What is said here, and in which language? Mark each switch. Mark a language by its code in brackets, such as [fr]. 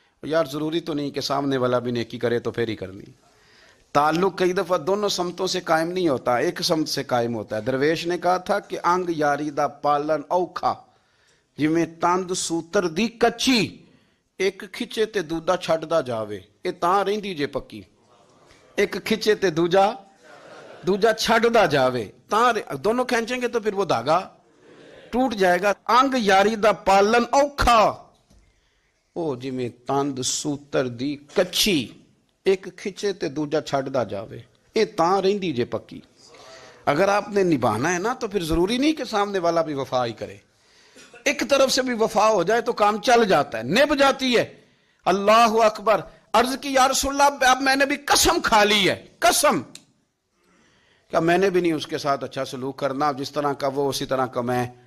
[ur] یار ضروری تو نہیں کہ سامنے والا بھی نیکی کرے تو پھر ہی کرنی. تعلق کئی دفعہ دونوں سمتوں سے قائم نہیں ہوتا، ایک سمت سے قائم ہوتا ہے. درویش نے کہا تھا کہ [pa] انگ یاری دا پالن اوکھا جویں تند سوتر دی کچی، ایک کھچے تے دوجا چھڈدا جاوے، اے تاں رہندی جے پکی. ایک کھچے تے دوجا چھڈدا جاوے، [ur] تاں دونوں کھینچیں گے تو پھر وہ دھاگا ٹوٹ جائے گا. [pa] انگ یاری دا پالن اوکھا او جویں تند سوتر دی کچی، ایک کھچے تے دوجا چھڈدا جاوے، اے تاں رہندی جے پکی. [ur] اگر آپ نے نبھانا ہے نا تو پھر ضروری نہیں کہ سامنے والا بھی وفا ہی کرے، ایک طرف سے بھی وفا ہو جائے تو کام چل جاتا ہے، نبھ جاتی ہے. اللہ اکبر. عرض کی یا رسول اللہ اب میں نے بھی قسم کھا لی ہے، قسم کہ میں نے بھی نہیں اس کے ساتھ اچھا سلوک کرنا، جس طرح کا وہ اسی طرح کا میں.